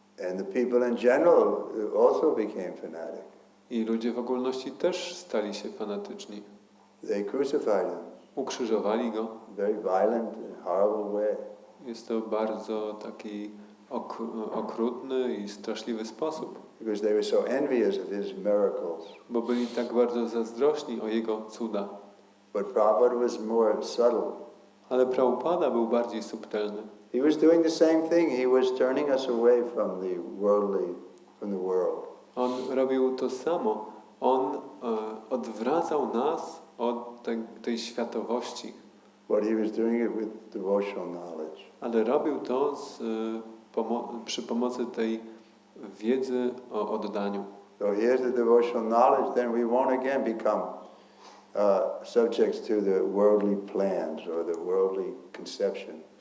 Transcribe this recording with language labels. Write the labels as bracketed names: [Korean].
[English] And the people in general also became fanatic. [Polish] I ludzie w ogólności też stali się fanatyczni. [English] They crucified him. [Polish] Ukrzyżowali go. [English] In a very violent and horrible way. [Polish] Jest to bardzo taki okrutny i straszliwy sposób. [English] Because they were so envious of his miracles. [Polish] Bo byli tak bardzo zazdrośni o jego cuda. [English] But Prabhupada was more subtle. [Polish] Ale Prabhupada był bardziej subtelny. [English] He was doing the same thing. He was turning us away from the world. [Polish] On robił to samo. On odwracał nas od tej światowości. [English] But he was doing it with devotional knowledge. [Polish] Ale robił to z przy pomocy tej wiedzy o oddaniu. [English] So here's the devotional knowledge, then we won't again become subjects to the worldly plans or the worldly conception.